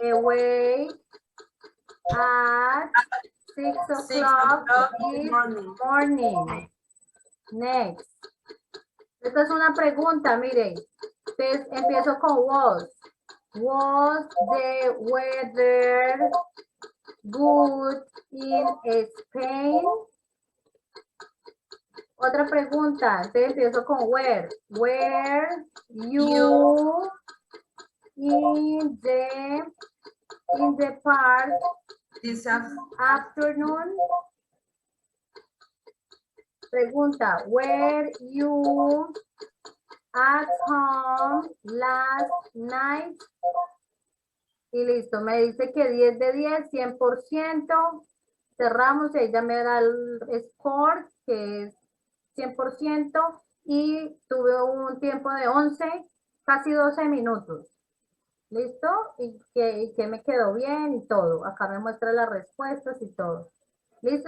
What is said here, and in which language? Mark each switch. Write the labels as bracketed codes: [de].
[en] awake at 6 o'clock this morning. Next. [es] Esta es una pregunta, miren. Entonces empiezo con was. [en] Was the weather good in Spain? [es] Otra pregunta. Entonces empiezo con where. [en] Were you in the park this afternoon? Pregunta, were you at home last night? [es] Y listo, me dice que 10 de 10, 100%. Cerramos y ella me da el score, que es 100%. Y tuve un tiempo de 11, casi 12 minutos. ¿Listo? Y que me quedó bien y todo. Acá me muestra las respuestas y todo. ¿Listo?